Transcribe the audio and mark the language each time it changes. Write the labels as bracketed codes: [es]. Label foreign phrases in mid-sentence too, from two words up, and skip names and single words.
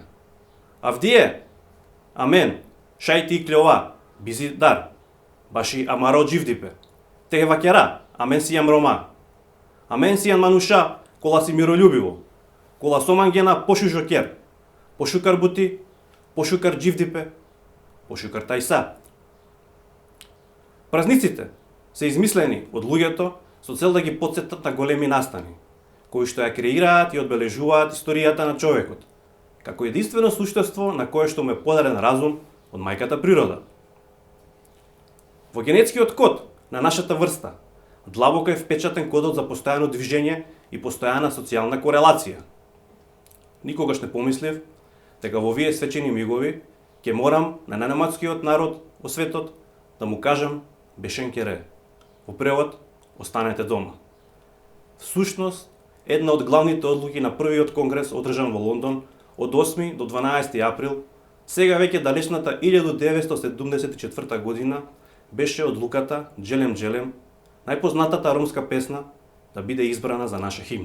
[rom] Авдие, Амен, шај ти клеова, бизи дар, баши амаро дживдипе, те вакера, Амен си ам Рома. Амен си ам мануша, кола си миролюбиво, кола соман гена пошу жокер, пошукар бути, пошукар дживдипе, пошукар тајса. [mk] Празниците се измислени од луѓето со цел да ги потсетат на големи настани, кои што ја креираат и одбележуваат историјата на човекот, како единствено суштество на кое што му е подарен разум од мајката природа. Во генетскиот код на нашата врста длабоко е впечатен кодот за постојано движење и постојана социјална корелација. Никогаш не помислив дека во овие свечени мигови ќе морам на најнаматскиот народ во светот да му кажам [rom] бешен кере. [mk] Во превод, останете дома. Всушност, една од главните одлуки на првиот конгрес одржан во Лондон од 8 до 12 април, сега веќе далечната 1974 година, беше одлуката Джелем Джелем, најпознатата ромска песна, да биде избрана за наша химна.